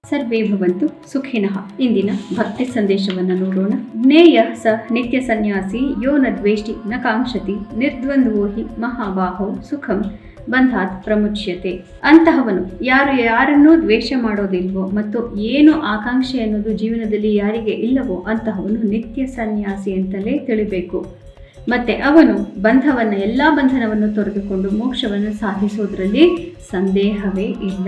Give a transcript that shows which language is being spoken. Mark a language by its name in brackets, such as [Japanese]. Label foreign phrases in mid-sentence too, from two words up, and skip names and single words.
[Sanskrit] ಸರ್ವೇ ಭವಂತು ಸುಖಿನಃ. [Kannada] ಇಂದಿನ ಭಕ್ತಿ ಸಂದೇಶವನ್ನು ನೋಡೋಣ. [Sanskrit] ಜ್ಞೇಯ ಸ ನಿತ್ಯ ಸನ್ಯಾಸಿ ಯೋ ನ ದ್ವೇಷ್ಟಿ ನ ಕಾಂಕ್ಷತಿ ನಿರ್ದ್ವಂದ್ವೋ ಹಿ ಮಹಾಬಾಹೋ ಸುಖಂ ಬಂಧಾತ್ ಪ್ರಮುಚ್ಯತೆ. [Kannada] ಅಂತಹವನು ಯಾರನ್ನೂ ದ್ವೇಷ ಮಾಡೋದಿಲ್ವೋ ಮತ್ತು ಏನು ಆಕಾಂಕ್ಷೆ ಅನ್ನೋದು ಜೀವನದಲ್ಲಿ ಯಾರಿಗೆ ಇಲ್ಲವೋ ಅಂತಹವನು ನಿತ್ಯ ಸನ್ಯಾಸಿ ಅಂತಲೇ ತಿಳಿಬೇಕು. ಮತ್ತೆ ಅವನು ಎಲ್ಲ ಬಂಧನವನ್ನು ತೊರೆದುಕೊಂಡು ಮೋಕ್ಷವನ್ನು ಸಾಧಿಸೋದ್ರಲ್ಲಿ ಸಂದೇಹವೇ ಇಲ್ಲ.